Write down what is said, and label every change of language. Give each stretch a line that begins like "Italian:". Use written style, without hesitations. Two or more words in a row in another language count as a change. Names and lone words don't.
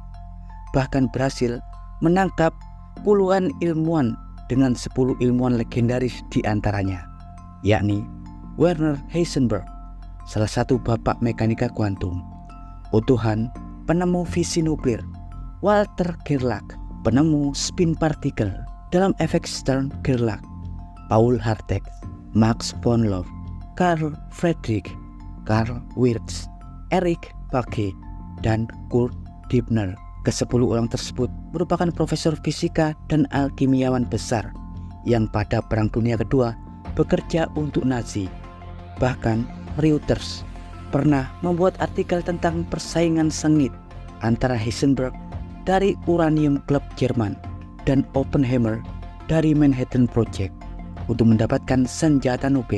Indonesian: Bahkan berhasil menangkap puluhan ilmuwan dengan 10 ilmuwan legendaris di antaranya, yakni Werner Heisenberg, salah satu bapak mekanika kuantum, Otto Hahn, penemu fisi nuklir, Walter Gerlach, penemu spin partikel dalam efek Stern-Gerlach, Paul Hartex, Max von Loff, Carl Friedrich, Carl Wirtz, Erich Page, dan Kurt Dibner. Ke-10 orang tersebut merupakan profesor fisika dan alkimiawan besar yang pada Perang Dunia Kedua bekerja untuk Nazi. Bahkan Reuters pernah membuat artikel tentang persaingan sengit antara Heisenberg dari Uranium Club Jerman dan Oppenheimer dari Manhattan Project untuk mendapatkan senjata nuklir.